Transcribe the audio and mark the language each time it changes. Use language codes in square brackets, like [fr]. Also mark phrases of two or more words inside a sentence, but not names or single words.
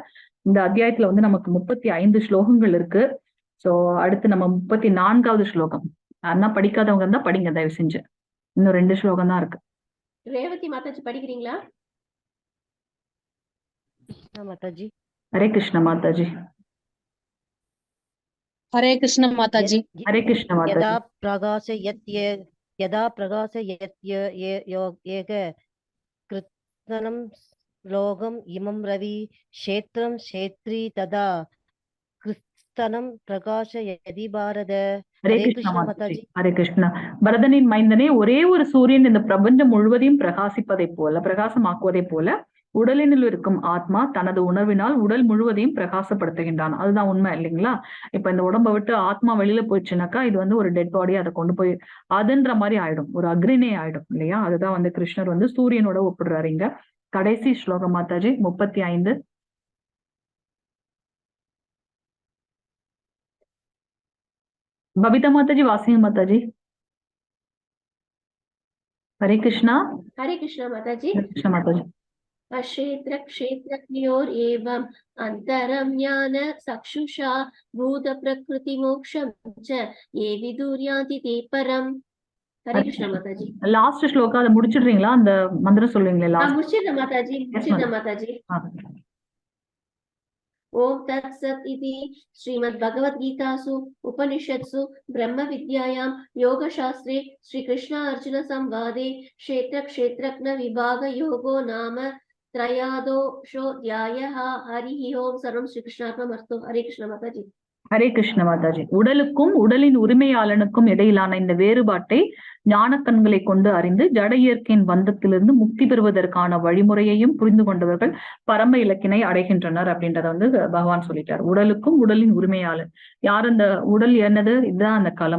[ta] இந்த அத்தியாயத்துல வந்து நமக்கு 35 ஸ்லோகங்கள் இருக்கு. சோ அடுத்து நம்ம 34வது ஸ்லோகம். அண்ணா படிக்காதவங்க இருந்தா படிங்க தயவு செஞ்சு. இன்னும் 2 ஸ்லோகம் தான் இருக்கு. ரேவதி மாதாஜி படிக்கிறீங்களா? மாதாஜி. ஹரே கிருஷ்ண மாதாஜி. हरे कृष्ण माताजी. ஹரே கிருஷ்ண மாதாஜி. [sa] यदा प्रकाशयत्य एकः कृत्स्नं लोकम् इमं रविः क्षेत्रं क्षेत्री तथा कृत्स्नं प्रकाशयति भारत. [ta] ஹரே கிருஷ்ண மாதாஜி. ஹரே கிருஷ்ணா. பரதனின் மைந்தனே, ஒரே ஒரு சூரியன் இந்த பிரபஞ்சம் முழுவதையும் பிரகாசமாக்குவதை போல உடலினில் இருக்கும் ஆத்மா தனது உணர்வினால் உடல் முழுவதையும் பிரகாசப்படுத்துகின்றான். அதுதான் உண்மை இல்லைங்களா. இப்ப இந்த உடம்பை விட்டு ஆத்மா வெளியில போயிடுச்சுனாக்கா இது வந்து ஒரு [en] dead body, [ta] அதை கொண்டு போய் அதுன்ற மாதிரி ஆயிடும், ஒரு அக்னினே ஆயிடும் இல்லையா. அதுதான் வந்து கிருஷ்ணர் வந்து சூரியனோட ஒப்பிடுறாரு இங்க. கடைசி ஸ்லோகம் மாதாஜி 35. [hi] बबीता माता जी वासिंग माता जी. हरे कृष्णा. हरे कृष्णा माताजी. हरे कृष्णा माता जी. [sa] क्षेत्र क्षेत्रज्ञोर एवं अंतरम ज्ञान चक्षुषा भूत प्रकृति मोक्षम च ये विदुर्यान्ति ते परम. हरे कृष्णा माताजी. [ta] லாஸ்ட் ஸ்லோகம் அதை முடிச்சிடுறீங்களா? அந்த மந்திரம் சொல்லுவீங்களா லாஸ்ட்? முடிச்சிடுறேன் மாதாஜி. [sa] ओम तत्सत् इति श्रीमद्भगवद्गीतासु उपनिषत्सु ब्रह्मविद्यायां योगशास्त्रे श्रीकृष्ण अर्जुन संवादे क्षेत्र क्षेत्रज्ञ विभाग योगो नाम त्रयोदशोऽध्यायः. हरिः ओम. सर्वं श्रीकृष्णार्पणमस्तु. हरे कृष्ण माताजी. [ta] ஹரே கிருஷ்ண மாதாஜி. உடலுக்கும் உடலின் உரிமையாளனுக்கும் இடையிலான இந்த வேறுபாட்டை ஞான கண்களை கொண்டு அறிந்து ஜட இயற்கையின் பந்தத்திலிருந்து முக்தி பெறுவதற்கான வழிமுறையையும் புரிந்து கொண்டவர்கள் பரம இலக்கினை அடைகின்றனர் அப்படின்றத வந்து பகவான் சொல்லிட்டார். உடலுக்கும் உடலின் உரிமையாளன் யார்? அந்த உடல் என்னது? இதுதான் அந்த களம்.